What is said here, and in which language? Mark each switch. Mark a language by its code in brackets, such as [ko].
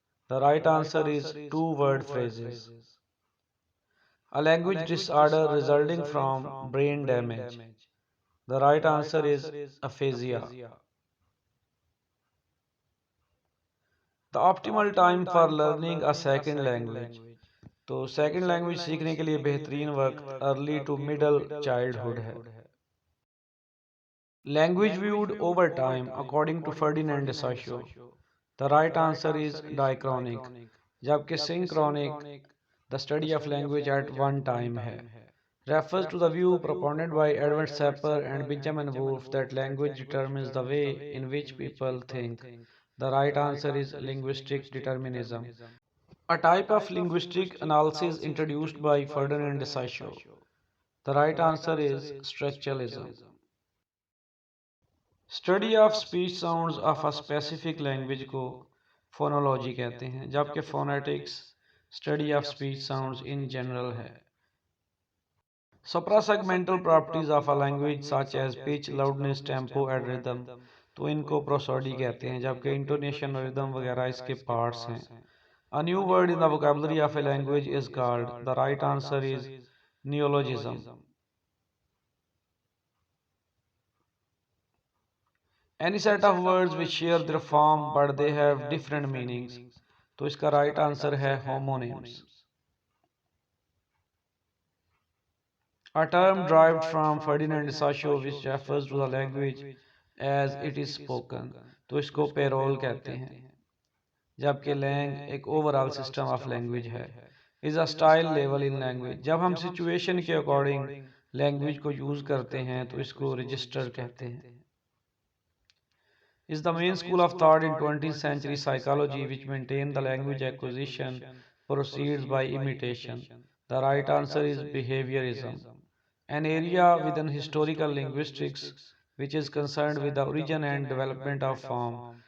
[en] The right answer is two-word phrases. A language disorder resulting from brain damage. The right answer is aphasia. The optimal time for learning a second language. [ur] تو second language سیکھنے کے لیے بہترین وقت early to middle childhood ہے. [en] Language viewed over time according to Ferdinand de Saussure. The right answer is diachronic. جبکہ synchronic, the study of language at one time ہے. Refers to the view propounded by Edward Sapir and Benjamin Wolf that language determines the way in which people think. The right answer is linguistic determinism. A type of linguistic analysis introduced by Ferdinand de Saussure. The right answer is structuralism. Study of speech sounds of a specific language کو phonology [ur] کہتے ہیں جبکہ [en] Phonetics study of speech sounds in general ہے. Suprasegmental properties of a language such as pitch loudness tempo and rhythm [ur] تو ان کو پروسوڈی کہتے ہیں جبکہ انٹونیشن اور ریدم وغیرہ اس کے پارٹس ہیں. [en] A new word in the vocabulary of a language is called. The right answer is neologism. Any set of words which share their form but they have different meanings. [ur] تو اس کا [en] right answer [ur] ہے homonyms. [en] A term derived from Ferdinand de Saussure which refers to the language as it is spoken. [ur] تو اس کو payroll کہتے ہیں. جبکہ لینگ ایک [en] overall system of language ہے. Is a style level in language. [ur] جب ہم سچویشن کے اکارڈنگ لینگویج کو یوز کرتے ہیں تو اس کو رجسٹر کہتے ہیں. [en] Is the main school of thought in 20th century psychology which maintain the language acquisition proceeds by imitation. The right answer is behaviorism. An area within historical linguistics which is concerned with the origin and development of form.